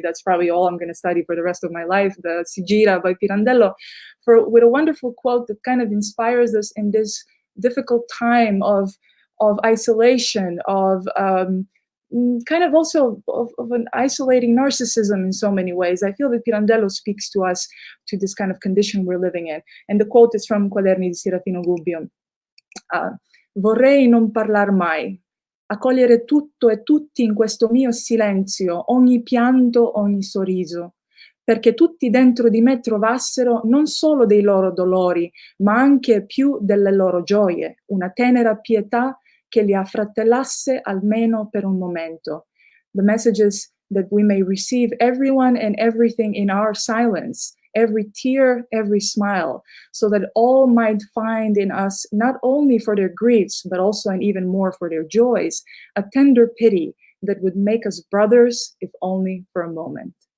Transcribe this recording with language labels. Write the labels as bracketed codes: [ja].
[en] That's probably all I'm going to study for the rest of my life, the Sigira by Pirandello, with a wonderful quote that kind of inspires us in this difficult time of isolation, of kind of also of an isolating narcissism in so many ways. I feel that Pirandello speaks to us, to this kind of condition we're living in. And the quote is from Quaderni di Serafino Gubbio. [it] Vorrei non parlar mai, accogliere tutto e tutti in questo mio silenzio, ogni pianto, ogni sorriso, perché tutti dentro di me trovassero non solo dei loro dolori, ma anche più delle loro gioie, una tenera pietà che li affratellasse almeno per un momento. [en] The message is that we may receive everyone and everything in our silence, every tear, every smile, so that all might find in us, not only for their griefs, but also and even more for their joys, a tender pity that would make us brothers, if only for a moment.